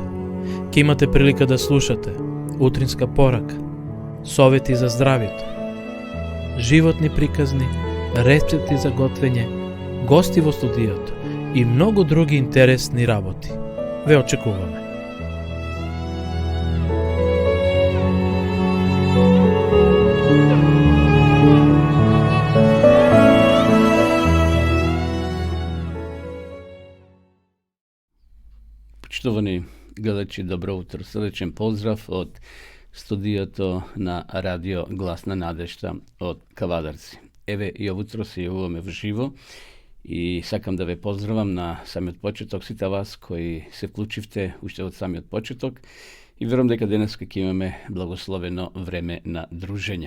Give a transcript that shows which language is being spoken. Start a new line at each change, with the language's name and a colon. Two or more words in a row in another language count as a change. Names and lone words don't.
Macedonian: Ке имате прилика да слушате утринска порака, совети за здравјето, животни приказни, рецепти за готвење, гости во студиото и многу други интересни работи. Ве очекуваме. Поштовани гледачи, добро утро, срдечен поздрав од studiото на Радио Гласна надежда од Кавадарци. Еве и овутро се јавуваме вживо и сакам да ве поздравам на самиот почеток сите вас кои се вклучивте уште од самиот почеток и верувам дека денеска ќе имаме благословено време на дружење.